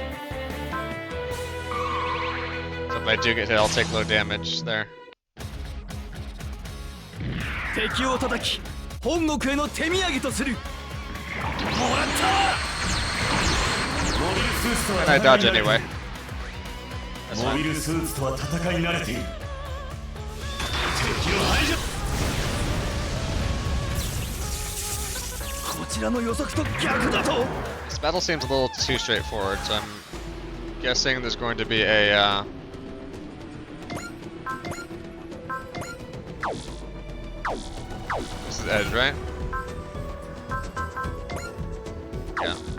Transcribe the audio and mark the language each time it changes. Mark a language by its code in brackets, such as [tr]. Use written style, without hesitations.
[en] So if I do get hit, I'll take low damage there. [ja] 敵を叩き、本国への手土産とする。もらった。モビルスーツとは [en] And I dodge anyway. [ja] モビルスーツとは戦い慣れている。敵を排除。こちらの予測と逆だと。 [en] This battle seems a little too straightforward, so I'm guessing there's going to be a this is Edge, right? Yeah.